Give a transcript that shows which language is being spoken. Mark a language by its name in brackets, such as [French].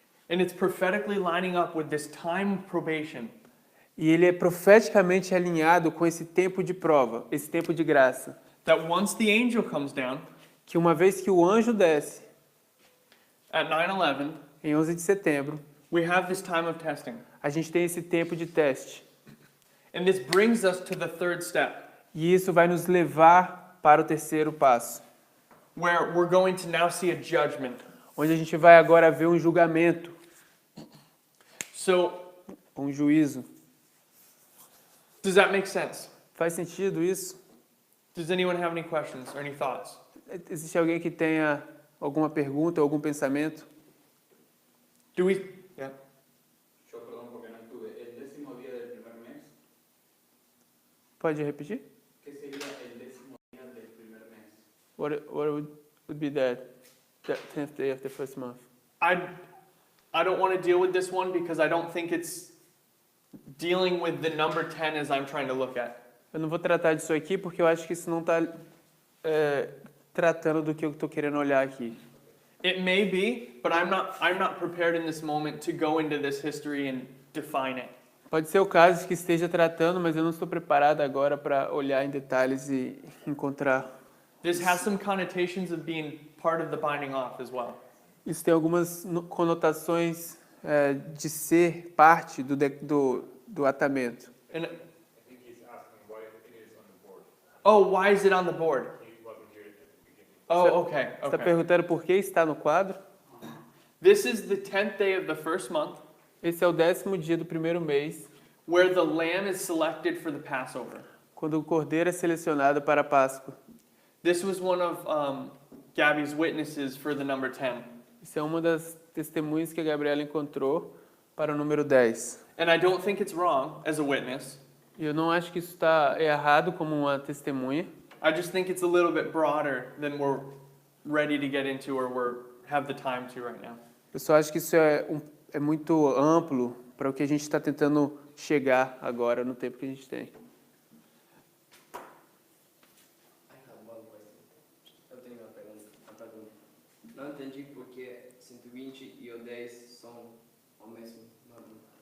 [English] And it's prophetically lining up with this time of probation. [Portuguese] E ele é profeticamente alinhado com esse tempo de prova, esse tempo de graça. [English] That once the angel comes down [Portuguese] Que uma vez que o anjo desce, [English] at 9/11, [Portuguese] em 11 de setembro, [English] we have this time of testing. [Portuguese] a gente tem esse tempo de teste. [English] And this brings us to the third step, [Portuguese] E isso vai nos levar para o terceiro passo, [English] where we're going to now see a judgment. [Portuguese] onde a gente vai agora ver um julgamento, [English] So, [Portuguese] um juízo. [English] does that make sense? [Portuguese] Faz sentido isso? [English] Does anyone have any questions or any thoughts? [Portuguese] Existe alguém que tenha alguma pergunta, algum pensamento? [English] Do we? Yeah. [Spanish] Yo, perdón, porque no estuve. ¿El 10º día del primer mes? [Portuguese] Pode repetir? [Spanish] ¿Qué sería el 10º día del primer mes? [English] What would be that 10th day of the first month? I don't want to deal with this one because I don't think it's dealing with the number 10 as I'm trying to look at. [Portuguese] Eu não vou tratar disso aqui porque eu acho que isso não está tratando do que eu estou querendo olhar aqui. [English] It may be, but I'm not prepared in this moment to go into this history and define it. [Portuguese] Pode ser o caso que esteja tratando, mas eu não estou preparado agora para olhar em detalhes e encontrar. [English] This has some connotations of being part of the binding off as well. [Portuguese] Isso tem algumas conotações de ser parte do atamento. [English] And I think he's asking why it is on the board. oh, why is it on the board? He wasn't here at the beginning. Oh, okay. [Portuguese] Você está [English] Okay. [Portuguese] perguntando por que está no quadro? [English] This is the 10th day of the first month, [Portuguese] Esse é o 10º dia do primeiro mês, [English] where the lamb is selected for the Passover. [Portuguese] quando o cordeiro é selecionado para a Páscoa. [English] This was one of Gabby's witnesses for the number 10. [Portuguese] Isso é uma das testemunhas que a Gabriela encontrou para o número 10. [English] And I don't think it's wrong as a witness. [Portuguese] E eu não acho que isso está errado como uma testemunha. [English] I just think it's a little bit broader than we're ready to get into or have the time to right now. [Portuguese] Eu só acho que isso é muito amplo para o que a gente está tentando chegar agora no tempo que a gente tem. [English] I have one question. [Portuguese] Eu tenho uma pergunta. Não entendi porque 120 e o 10 são o mesmo número.